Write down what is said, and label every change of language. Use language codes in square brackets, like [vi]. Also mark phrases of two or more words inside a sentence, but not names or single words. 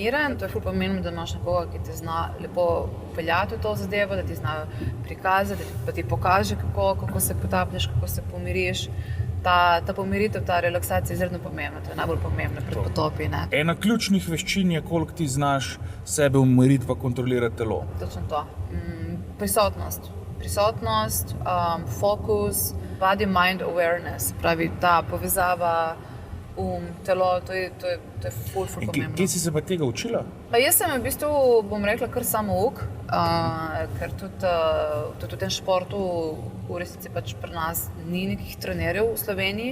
[sl] To je ful pomembno, da imaš nekoga, ki te zna lepo peljati v to zadevo, da ti zna prikazati, da ti pokaže, kako se potapljaš, kako se pomiriš. Ta pomiritev, ta relaksacija je izredno pomembna, to je najbolj pomembno pred potopi. Ena ključnih veščin je, koliko ti znaš sebe umiriti pa kontrolirati telo. Točno to. Prisotnost, fokus, [en] body-mind awareness, [sl] pravi ta povezava telo, to je ful pomembno. Kje si se pa tega učila? Jaz sem v bistvu, bom rekla, kar samouk, ker tudi v tem športu v resnici pač pri nas ni nekih trenerjev v Sloveniji.